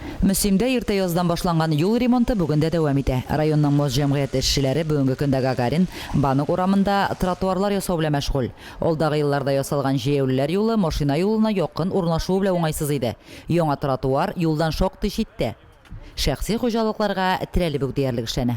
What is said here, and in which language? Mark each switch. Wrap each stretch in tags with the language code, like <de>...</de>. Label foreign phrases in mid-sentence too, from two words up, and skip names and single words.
<tt>Müslimde erta yozdan başlangan yol remontu bugün de devam ete. Rayonның моз җәмгыяте эшчеләре бүгенге көндә Гагарин, Банык урамында тротуарлар ясау белән мәшгуль. Ул дагы елларда ясалган җәяүлеләр юлы машина юлына якын урнашу белән уңайсыз иде. Яңа тротуар юлдан шактый читтә. Шәхси хуҗалыкларга терәлеп үк диярлек эшләнә.</tt>